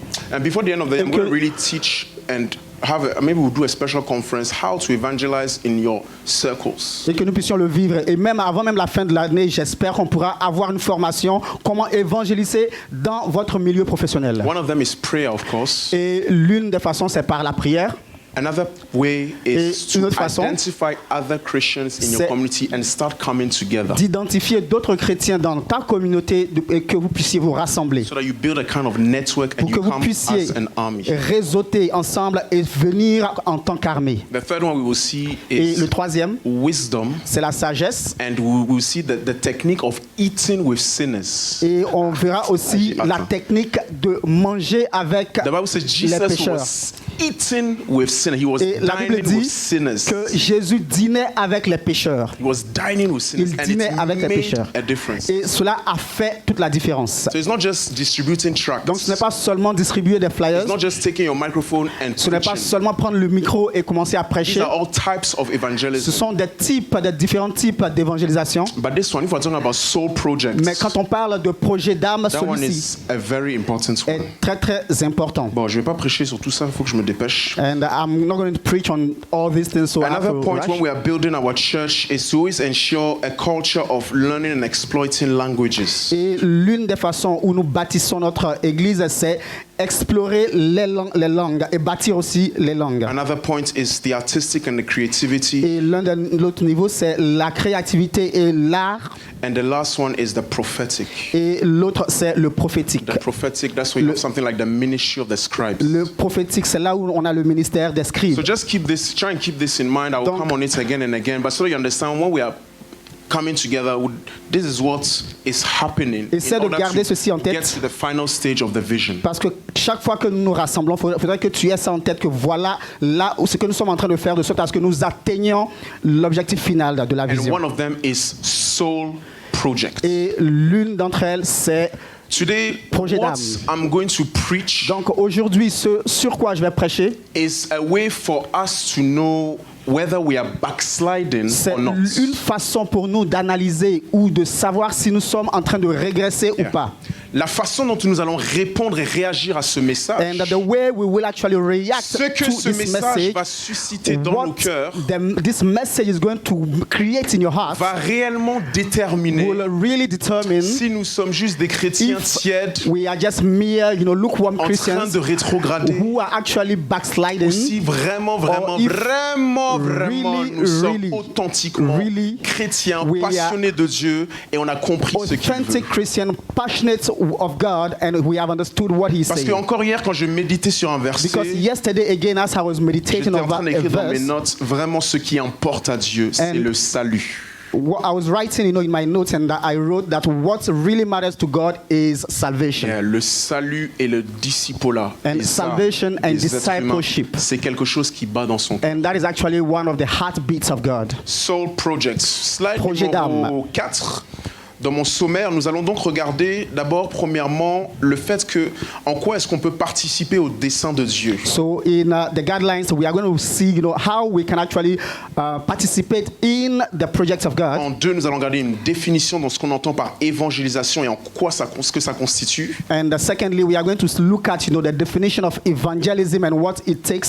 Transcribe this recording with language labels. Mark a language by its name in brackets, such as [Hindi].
[English] And before the end of the year, I'm going to really teach and maybe we'll do a special conference how to evangelize in your circles. [French] Et que nous puissions le vivre. Et même avant même la fin de l'année, j'espère qu'on pourra avoir une formation comment évangéliser dans votre milieu professionnel. [English] One of them is prayer, of course. [French] Et l'une des façons, c'est par la prière. [English] Another way is to identify other Christians in your community and start coming together. [French] D'identifier d'autres chrétiens dans ta communauté et que vous puissiez vous rassembler. [English] So that you build a kind of network and you come as an army. [French] Réseauter ensemble et venir en tant qu'armée. [English] The third one we will see [French] et le troisième, [English] wisdom. [French] C'est la sagesse. [English] And we will see the technique of eating with sinners. [French] Et on verra aussi la technique de manger avec les pécheurs. [English] Eating with sinners. He was [French] et la Bible dit que Jésus dînait avec les pécheurs. [English] He was dining with sinners. [French] Il dînait avec les pécheurs. Et cela a fait toute la différence. [English] So it's not just distributing tracts. [French] Donc ce n'est pas seulement distribuer des flyers. [English] It's not just taking your microphone and [French] ce n'est pas seulement prendre le micro et commencer à prêcher. [English] These are all types of evangelism. [French] Ce sont des différents types d'évangélisation. [English] But this one, if we're talking about soul projects, [French] mais quand on parle de projet d'âme, celui-ci est très très important. Bon, je vais pas prêcher sur tout ça, il faut que je me dépêche. [English] And I'm not going to preach on all these things, so another point when we are building our church is to always ensure a culture of learning and exploiting languages. [French] Et l'une des façons où nous bâtissons notre église, c'est explorer les langues et bâtir aussi les langues. [English] Another point is the artistic and the creativity. [French] Et l'autre niveau, c'est la créativité et l'art. [English] And the last one is the prophetic. [French] Et l'autre, c'est le prophétique. [English] The prophetic, that's where you have something like the ministry of the scribes. [French] Le prophétique, c'est là où on a le ministère des scribes. [English] So just try and keep this in mind. I will come on it again and again. But so you understand when we are coming together, this is what is happening. [French] Essaie de garder ceci en tête. [English] Get to the final stage of the vision. [French] Parce que chaque fois que nous nous rassemblons, il faudrait que tu aies ça en tête, que voilà là où ce que nous sommes en train de faire, de sorte à ce que nous atteignions l'objectif final de la vision. [English] And one of them is soul project. [French] Et l'une d'entre elles, c'est [English] Today, [French] projet d'âme. [English] I'm going to preach. [French] Donc aujourd'hui, ce sur quoi je vais prêcher, is a way for us to know whether we are backsliding or not. C'est une façon pour nous d'analyser ou de savoir si nous sommes en train de régresser ou pas. La façon dont nous allons répondre et réagir à ce message, [English] and the way we will actually react [French] ce que [English] to [French] ce [English] this [French] message [English] message, [French] va susciter dans nos cœurs, [English] this message is going to create in your heart, [French] va réellement déterminer [English] will really determine [French] si nous sommes juste des chrétiens tièdes, [English] we are just mere, lukewarm Christians, [French] en train de rétrograder, [English] who are actually backsliding, [French] ou si vraiment nous sommes authentiquement chrétiens, passionnés de Dieu et on a compris ce qu'il veut. [English] Authentic Christian, passionate of God, and we have understood what He's saying. [French] Parce que encore hier, quand je méditais sur un verset, [English] because yesterday again, as I was meditating [French] j'étais en train [English] over a [French] d'écrire dans mes [English] verse, [French] notes, vraiment ce qui importe à Dieu, c'est le salut. [English] I was writing, in my notes, and I wrote that what really matters to God is salvation. [French] Yeah, le salut et le discipulat. [English] And salvation and discipleship. [French] C'est quelque chose qui bat dans son cœur. [English] And that is actually one of the heartbeats of God. Soul Project. Slide [French] Projet d'âme. numéro 4. Dans mon sommaire, nous allons donc regarder d'abord, premièrement, le fait que en quoi est-ce qu'on peut participer au dessein de Dieu. [English] So in the guidelines, we are going to see, how we can actually participate in the projects of God. [French] En deux, nous allons regarder une définition de ce qu'on entend par évangélisation et en quoi ce que ça constitue. [English] And secondly, we are going to look at, the definition of evangelism and what it takes.